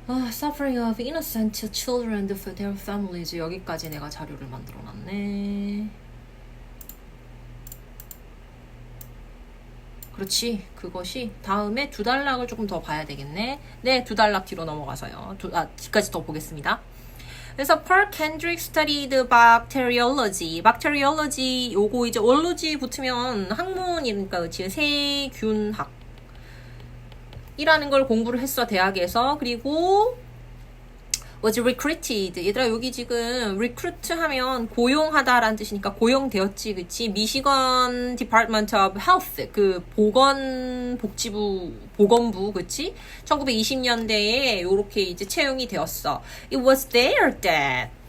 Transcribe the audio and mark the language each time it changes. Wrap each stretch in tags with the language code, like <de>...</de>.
<en>Suffering of innocent children for their families.</en> <ko>여기까지 내가 자료를 만들어 놨네. 그렇지. 그것이 다음에 두 단락을 조금 더 봐야 되겠네. 네, 두 단락 뒤로 넘어가서요. 뒤까지 더 보겠습니다. 그래서</ko> <en>Paul Kendrick studied bacteriology.</en> <ko>bacteriology 요거 이제 ology 붙으면 학문이니까 그치? 세균학 이라는 걸 공부를 했어, 대학에서. 그리고</ko> <en>was recruited.</en> <ko>얘들아, 여기 지금 recruit 하면 고용하다라는 뜻이니까 고용되었지, 그치? 미시건 Department of Health, 그 보건부, 그치? 1920년대에 요렇게 이제 채용이 되었어.</ko> <en>It was there that.</en>